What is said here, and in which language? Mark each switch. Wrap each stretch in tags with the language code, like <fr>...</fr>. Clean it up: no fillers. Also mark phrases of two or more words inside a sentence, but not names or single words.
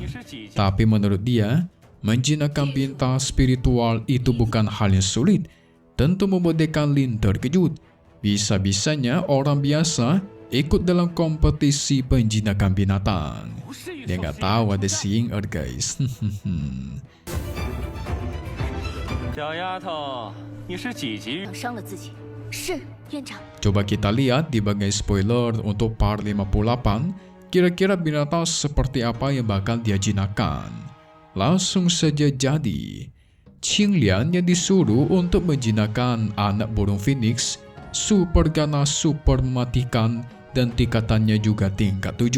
<id>Tapi menurut dia, menjinakkan bintang spiritual itu bukan hal yang sulit. Tentu membuat Dekan Lin terkejut. Bisa-bisanya orang biasa ikut dalam kompetisi penjinakan binatang. Dia nggak tahu ada si Ying guys.</id> <zh>小丫头，你是几级？伤了自己。是，院长。</zh> <id>Coba kita lihat di bagian spoiler untuk part 58, kira-kira binatang seperti apa yang bakal dia jinakkan. Langsung saja jadi, Qinglian yang disuruh untuk menjinakkan anak burung phoenix, super ganas, super mematikan, dan tingkatannya juga tingkat 7.</id>